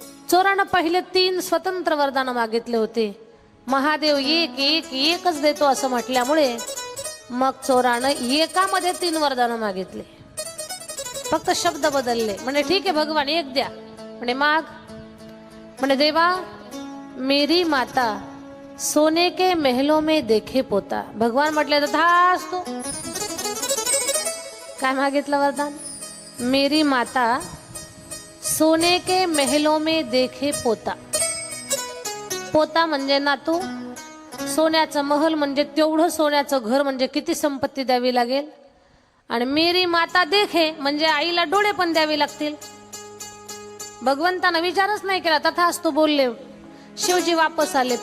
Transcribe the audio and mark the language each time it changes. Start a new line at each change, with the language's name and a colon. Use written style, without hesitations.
Marathi: चोरानं पहिले 3 स्वतंत्र वरदानं मागितले होते. महादेव 1 देतो असं म्हटल्यामुळे मग चोरानं एकामध्ये 3 वरदानं मागितले, फक्त शब्द बदलले. म्हणे ठीक आहे भगवान 1 द्या. म्हणे माग. म्हणे देवा
Hindi: मेरी माता सोने के महलों में देखे पोता.
Marathi: भगवान म्हटले तथास्तु. काय मागितलं वरदान.
Hindi: मेरी माता सोने के महलों में देखे पोता.
Marathi: पोता म्हणजे नातू, सोन्याचं महल म्हणजे तेवढं सोन्याचं घर, म्हणजे किती संपत्ती द्यावी लागेल. आणि
Hindi: मेरी माता देखे
Marathi: म्हणजे आईला डोळे पण द्यावे लागतील. भगवंतानं विचारच नाही केला, तथास्तु बोलले. शिवजी वापस आले.